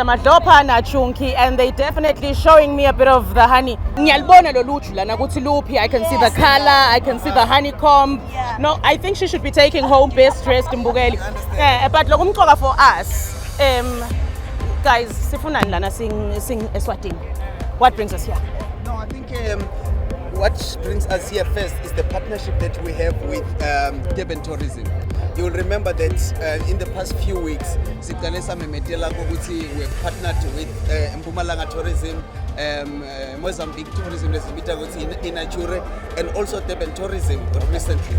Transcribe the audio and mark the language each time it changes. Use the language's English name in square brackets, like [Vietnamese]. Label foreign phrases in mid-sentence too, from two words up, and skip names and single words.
[English] Madopa Nachunki, and they definitely showing me a bit of the honey. I can see the color, I can see the honeycomb. No, I think she should be taking home best dressed in Mbugeli. But for us, guys, [Swati] sifuna nilana sing Eswatini. [English] What brings us here? No, I think what brings us here first is the partnership that we have with Durban Tourism. You will remember that in the past few weeks, we've partnered with Mpumalanga Tourism, Mozambique Tourism in Achure, and also Durban Tourism recently.